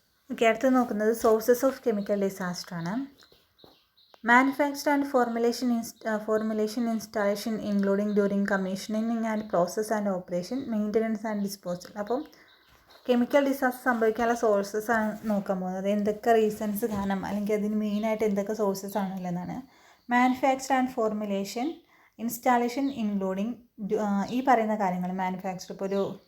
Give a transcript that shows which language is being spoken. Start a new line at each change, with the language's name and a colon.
Malayalam: Okay, അടുത്ത് നോക്കുന്നത് sources of chemical disaster ആണ്.
English: Manufacture and formulation installation including during commissioning and process and operation, maintenance and disposal.
Malayalam: അപ്പം chemical disaster സംഭവിക്കാനുള്ള sources ആണ് നോക്കാൻ പോകുന്നത്. എന്തൊക്കെ റീസൺസ് കാണാം അല്ലെങ്കിൽ അതിന് മെയിനായിട്ട് എന്തൊക്കെ sources ആണുള്ളതെന്നാണ്. Manufacture and formulation, installation including ഈ പറയുന്ന കാര്യങ്ങൾ. മാനുഫാക്ചർ ഇപ്പോൾ ഒരു